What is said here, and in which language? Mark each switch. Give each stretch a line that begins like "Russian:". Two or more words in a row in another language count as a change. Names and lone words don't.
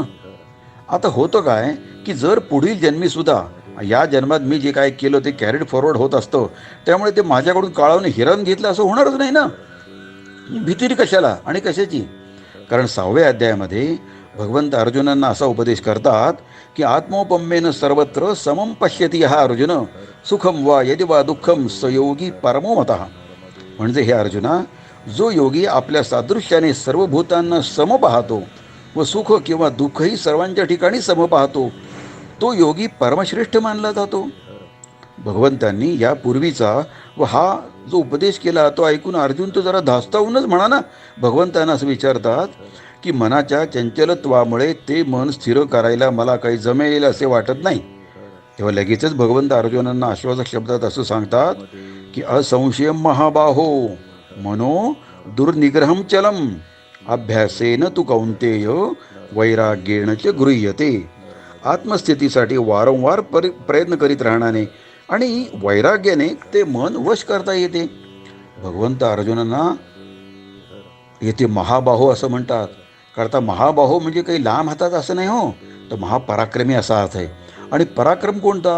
Marathi: आता होतं काय की जर पुढील जन्मी सुद्धा या जन्मात मी जे काय केलं ते
English: carried forward
Marathi: होत असतं, त्यामुळे ते माझ्याकडून काळाने हिरावून घेतलं असं होणारच नाही ना. भीती कशाला आणि कशाची? कारण 6व्या अध्यायामध्ये भगवंत अर्जुनांना असा उपदेश करतात की
Sanskrit: आत्मोपम्येन सर्वत्र समम पश्यती हा अर्जुन सुखम वा यदि वा दुःखम सयोगी परमो मतः.
Marathi: म्हणजे हे अर्जुना, जो योगी आपल्या सादृश्याने सर्व भूतांना सम पाहतो व सुख किंवा दुःखही सर्वांच्या ठिकाणी सम पाहतो, तो योगी परमश्रेष्ठ मानला जातो. भगवंतांनी यापूर्वीचा व हा जो उपदेश केला तो ऐकून अर्जुन तो जरा धास्तावूनच म्हणा ना. भगवंतांना असं विचारतात की मनाच्या चंचलत्वामुळे ते मन स्थिर करायला मला काही जमेल असे वाटत नाही. तेव्हा लगेचच भगवंत अर्जुनांना आश्वासक शब्दात असं सांगतात की
Sanskrit: असंशयम महाबाहो मनो दुर्निग्रहम चलम अभ्यासेन तू कौंतेय वैराग्येण च गृह्यते.
Marathi: आत्मस्थितीसाठी वारंवार प्रयत्न करीत राहण्याने आणि वैराग्याने ते मन वश करता येते. भगवंत अर्जुनांना येथे महाबाहो असं म्हणतात. करता महाबाहो म्हणजे काही लांब हातात असं नाही हो, तर महापराक्रमी असा अर्थ आहे. आणि पराक्रम कोणता?